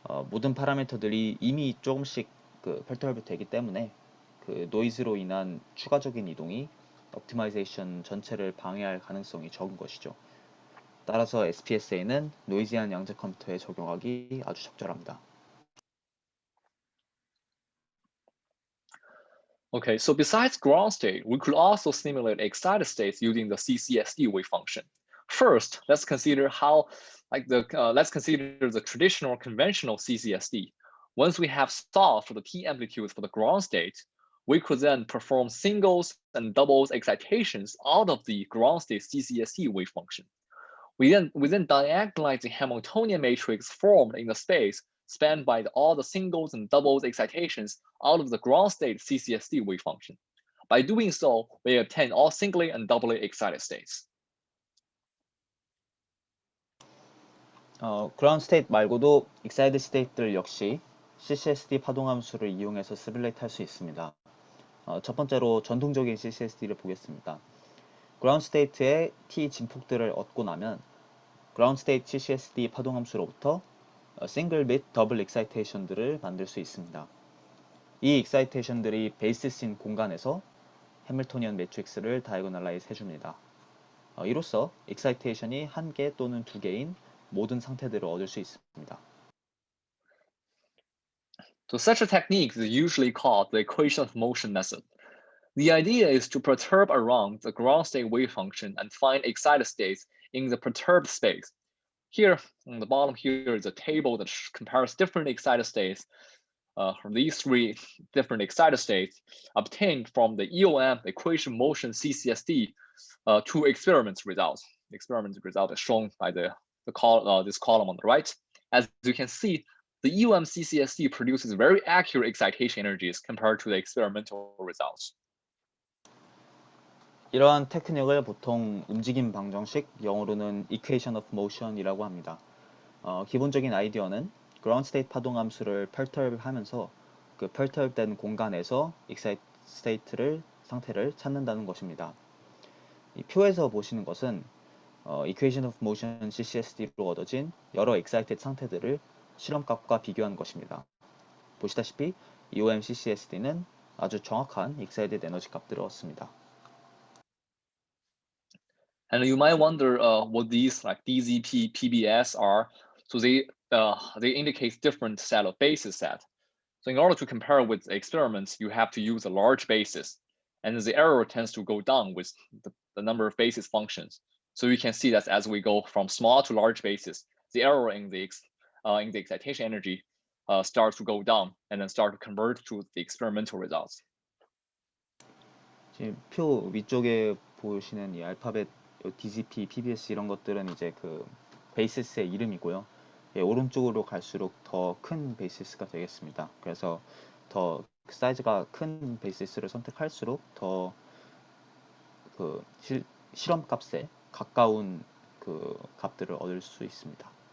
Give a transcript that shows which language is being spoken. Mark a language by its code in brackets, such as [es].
[ko] 모든 파라미터들이 이미 조금씩 펄터럽이 되기 때문에 그 노이즈로 인한 추가적인 이동이 옵티마이제이션 전체를 방해할 가능성이 적은 것이죠. 따라서 SPSA는 노이지한 양자 컴퓨터에 적용하기 아주 적절합니다. [en] Okay, so besides ground state, we could also simulate excited states using the CCSD wave function. First, let's consider the traditional conventional CCSD. Once we have solved for the T amplitudes for the ground state, we could then perform singles and doubles excitations out of the ground state CCSD wave function. We then diagonalize the Hamiltonian matrix formed in the space spanned by all the singles and doubles excitations out of the ground state CCSD wave function. By doing so, we obtain all singly and doubly excited states. [ko] 그라운드 스테이트 말고도 excited state들 역시 CCSD 파동함수를 이용해서 시뮬레이트 할 수 있습니다. 첫 번째로 전통적인 CCSD를 보겠습니다. 그라운드 스테이트의 T 진폭들을 얻고 나면 그라운드 스테이트 CCSD 파동함수로부터 싱글 및 더블 익사이테이션들을 만들 수 있습니다. 이 익사이테이션들이 베이시스인 공간에서 해밀토니언 매트릭스를 다이고널라이즈 해줍니다. 이로써 익사이테이션이 1개 또는 2개인 모든 상태들을 얻을 수 있습니다. [en] So such a technique is usually called the equation of motion method. The idea is to perturb around the ground state wave function and find excited states in the perturbed space. Here, on the bottom here is a table that compares different excited states from these three different excited states obtained from the EOM equation motion CCSD two experiments results. The experiment result is shown by this column on the right. As you can see, the EOM CCSD produces very accurate excitation energies compared to the experimental results. [ko] 이러한 테크닉을 보통 움직임 방정식, 영어로는 equation of motion이라고 합니다. 기본적인 아이디어는 ground state 파동함수를 perturb 하면서 그 perturb된 공간에서 excited state를 상태를 찾는다는 것입니다. 이 표에서 보시는 것은 equation of motion CCSD로 얻어진 여러 excited 상태들을 실험값과 비교한 것입니다. 보시다시피 EOM CCSD는 아주 정확한 excited 에너지 값들을 얻습니다. [en] And you might wonder what these like DZP, PBS are. So they indicate different set of basis set. So in order to compare with the experiments, you have to use a large basis, and the error tends to go down with the number of basis functions. So you can see that as we go from small to large bases, the error in the excitation energy starts to go down and then start to convert to the experimental results. [ko] 지금 표 위쪽에 보시는 이 알파벳 DCP, PBS 이런 것들은 이제 그 베이시스의 이름이고요. 예, 오른쪽으로 갈수록 더 큰 베이시스가 되겠습니다. 그래서 더 사이즈가 큰 베이시스를 선택할수록 더 그 실험 값에 가까운 그 값들을 얻을 수 있습니다.